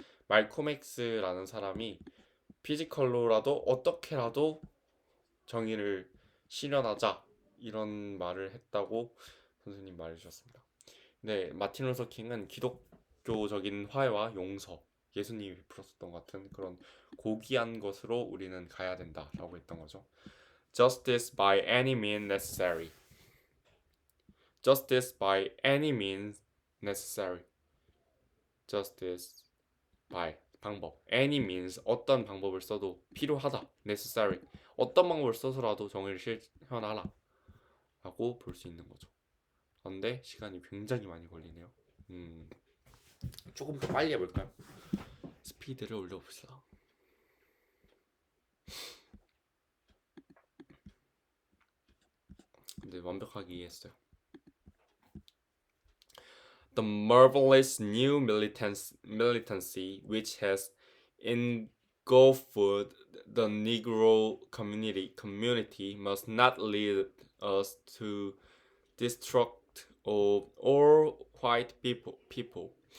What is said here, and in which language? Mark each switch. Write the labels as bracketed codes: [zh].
[ko] 말콤 X라는 사람이 피지컬로라도 어떻게라도 정의를 실현하자 이런 말을 했다고 선생님 말해주셨습니다. 네, 마틴 루서 킹은 기독교적인 화해와 용서, 예수님이 베풀었던 것 같은 그런 고귀한 것으로 우리는 가야 된다라고 했던 거죠. [en] Justice by any means necessary. Justice by any means necessary. Justice by [ko] 방법. [en] Any means [ko] 어떤 방법을 써도 필요하다. Necessary 어떤 방법을 써서라도 정의를 실현하라 라고 볼 수 있는 거죠. 그런데 시간이 굉장히 많이 걸리네요. 조금 더 빨리 해볼까요? 스피드를 올려봅시다. 근데 완벽하게 이해했어요. [en] The marvelous new militancy which has engulfed the Negro community must not lead us to destruct of all white people.